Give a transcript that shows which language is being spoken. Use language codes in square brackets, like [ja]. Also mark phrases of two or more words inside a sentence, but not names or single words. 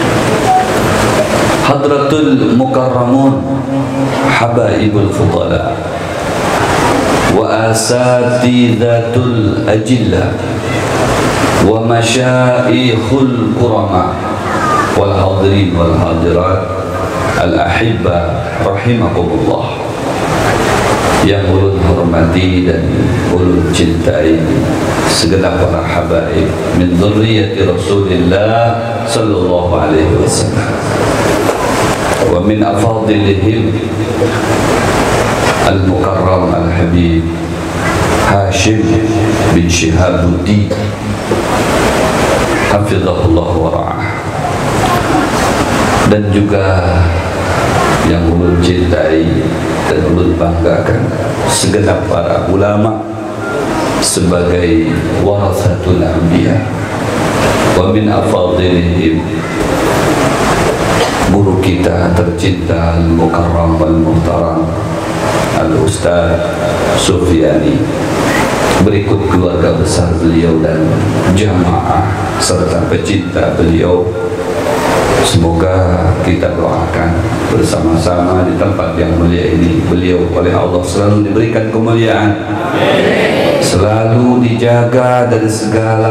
[ar] حضرة المكرمون، حبائب الفضلاء، وأساتذة الأجلة، ومشايخ الكرماء، والحاضرين والحاضرات الأحبة رحمكم الله. [id] Yang ulun hormati dan ulun cintai segenap para habaib [ar] من ذرية رسول الله صلى الله عليه وسلم ومن أفاضلهم المكرم الحبيب [id] Hashim bin Shihabuddin [ar] حفظه الله ورعاه, [id] dan juga yang ulun cintai dan ulun banggakan segenap para ulama sebagai [ar] ورثة الأنبياء، ومن أفاضلهم [id] guru kita tercinta [ar] المكرم والمحترم الأستاذ [id] Sufyani, berikut keluarga besar beliau dan jamaah serta pecinta beliau. Semoga kita doakan bersama-sama di tempat yang mulia ini, beliau oleh Allah selalu diberikan kemuliaan, selalu dijaga dari segala